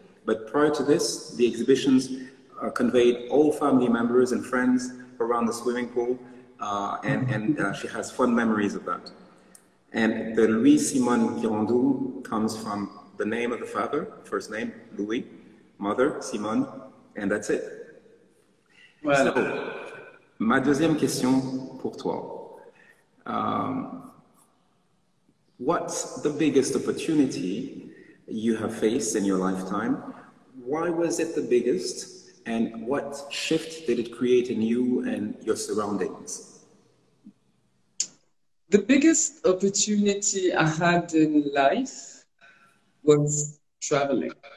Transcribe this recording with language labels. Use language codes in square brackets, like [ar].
[en] But prior to this, the exhibitions conveyed all family members and friends around the swimming pool, and she has fond memories of that. And the Louis Simone Girandou comes from the name of the father, first name, Louis, mother, Simone, and that's it. [fr] Voilà. So, ma deuxième question pour toi. [en] What's the biggest opportunity you have faced in your lifetime? Why was it the biggest? And what shift did it create in you and your surroundings? The biggest opportunity I had in life was traveling.